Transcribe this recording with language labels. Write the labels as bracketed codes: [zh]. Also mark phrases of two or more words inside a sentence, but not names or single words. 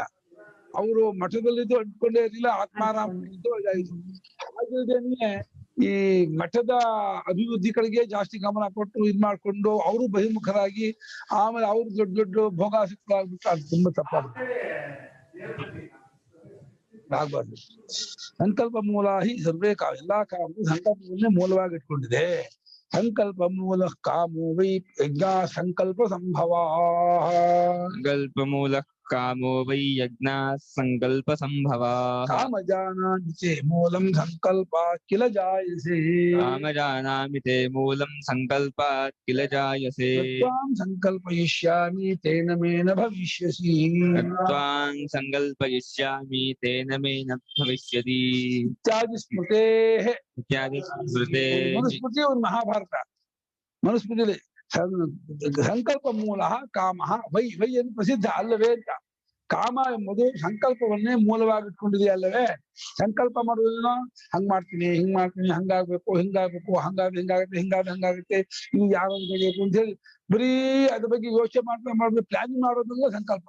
[kn] ಅವರು ಮಠದಲ್ಲಿದ್ದು ಅಂಟ್ಕೊಂಡೇ ಇರಲಿಲ್ಲ, ಆತ್ಮಾರಾಮ ಹಾಗೆ ಈ ಮಠದ ಅಭಿವೃದ್ಧಿ ಕಡೆಗೆ ಜಾಸ್ತಿ ಗಮನ ಕೊಟ್ಟು ಇದ್ ಮಾಡ್ಕೊಂಡು ಅವರು ಬಹಿರ್ಮುಖರಾಗಿ ಆಮೇಲೆ ಅವ್ರು ದೊಡ್ಡ ದೊಡ್ಡ ಭೋಗಾಸಕ್ತರಾಗ್ಬಿಟ್ಟು ಅದು ತುಂಬಾ ತಪ್ಪಾಗುತ್ತೆ. [sa] ಆಗ್ಬಾರ್ದು. ಸಂಕಲ್ಪ ಮೂಲ ಹಿ ಸರ್ವೇ ಕಾಮ. [kn] ಎಲ್ಲಾ ಕಾಮಗಳು ಸಂಕಲ್ಪವನ್ನೇ ಮೂಲವಾಗಿ ಇಟ್ಕೊಂಡಿದೆ. [sa] ಸಂಕಲ್ಪ ಮೂಲ ಕಾಮೋ ವೈ ಯಜ್ಞ ಸಂಕಲ್ಪ ಸಂಭವ. ಸಂಕಲ್ಪ ಮೂಲ ಕಾಮೋ ವೈ ಯಜ್ಞ ಸಂಕಲ್ಪ ಸಂಭವ. ಕಾಮ ಜಾನಾಮಿ ಚೇ ಮೂಲಂ ಸಂಕಲ್ಪ ಕಿಲ ಜಾಯಸೆ. ಕಾಮ ಜಾನಾಮಿ ತೇ ಮೂಲಂ ಸಂಕಲ್ಪ ಕಿಲ ಜಾಯಸೆ. ತ್ವಾಂ ಸಂಕಲ್ಪಯಿಷ್ಯಾಮಿ ತೇನ ಮೇನ ಭವಿಷ್ಯಸಿ. ತ್ವಾಂ ಸಂಕಲ್ಪಯಿಷ್ಯಾಮಿ ತೇನ ಮೇ ನ ಭವಿಷ್ಯತಿ. ಇತ್ಯಾದಿ ಸ್ಮೃತೇಃ. ಇತ್ಯಾದಿ ಸ್ಮೃತೆ. [kn] ಮನುಸ್ಮೃತಿ ಒಂದು ಮಹಾಭಾರತ. ಮನುಸ್ಮೃತಿಯಲ್ಲಿ [sa] ಸಂಕಲ್ಪ ಮೂಲ ಕಾಮ ವೈ ವೈ [kn] ಎಂದು ಪ್ರಸಿದ್ಧ ಅಲ್ಲವೇ ಅಂತ. ಕಾಮ ಎಂಬುದು ಸಂಕಲ್ಪವನ್ನೇ ಮೂಲವಾಗಿಟ್ಕೊಂಡಿದೆ ಅಲ್ಲವೇ. ಸಂಕಲ್ಪ ಮಾಡುವುದೇನೋ ಹಂಗ್ ಮಾಡ್ತೀನಿ ಹಿಂಗ್ ಮಾಡ್ತೀನಿ ಹಂಗಾಗ್ಬೇಕು ಹಿಂಗಾಗ್ಬೇಕು ಹಿಂಗಾಗುತ್ತೆ ಹಿಂಗಾಗುತ್ತೆ ಇದು ಯಾರು ಬೇಕು ಅಂತ ಹೇಳಿ ಬರೀ ಅದ್ರ ಬಗ್ಗೆ ಯೋಚನೆ ಮಾಡ್ತಾ ಪ್ಲಾನಿಂಗ್ ಮಾಡೋದ್ರಿಂದ ಸಂಕಲ್ಪ.